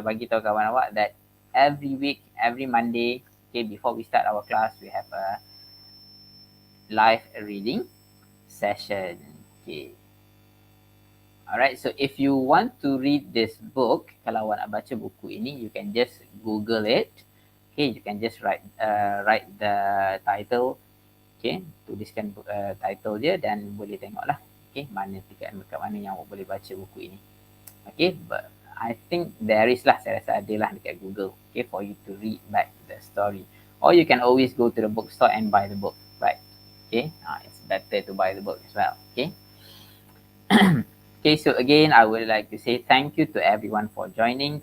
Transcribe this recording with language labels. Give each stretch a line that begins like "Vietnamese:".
Malay: Bagi tahu kawan awak
English: that every week, every Monday, okay, before we start our class, we have a live reading session. Okay. Alright, so if you want to read this book,
Malay: kalau awak nak baca buku ini,
English: you can just Google it. Okay, you can just write the title.
Malay: Okay, tuliskan title dia dan boleh tengoklah. Okay, dekat mana yang awak boleh baca buku ini.
English: Okay, but I think there is lah,
Malay: saya rasa ada lah dekat
English: Google, okay, for you to read back the story. Or you can always go to the bookstore and buy the book, right? Okay, it's better to buy the book as well, okay? Okay, so again, I would like to say thank you to everyone for joining.